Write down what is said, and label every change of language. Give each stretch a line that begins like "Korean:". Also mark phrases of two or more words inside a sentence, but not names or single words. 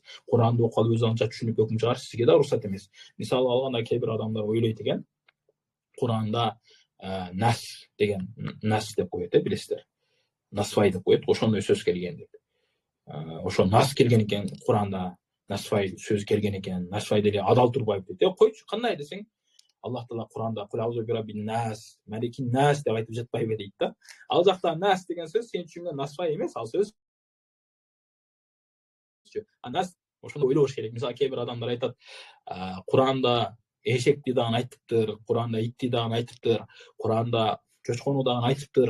Kyrgyz: Куранды окуп алып өз алдынча түшүнүп өкүм чыгарыш сизге да уруксат эмес. Мисалы алганда кээ бир адамдар ойлойт экен, Куранда нас деген нас деп коет, билесиздер. Насфай деп коет, ошондой сөз келген деп. Ошо нас келген экен Куранда, насфай сөз келген экен. Насфай деле адал турбайбы дейт. Койчу, кандай десең, Аллах Таала Куранда
Arabic: قل أعوذ برب الناس، ملك الناس
Kyrgyz: деп айтып жатпайбы дейт да. Ал жакта нас деген сөз сен түшүнгөн насфай эмес, ал сөз нас ошондо ойлош керек. Мисалы кээ бир адамдар айтат, Куранда эшекти дагы айтыптыр, Куранда итти дагы айтыптыр, Куранда чочкону дагы айтыптыр.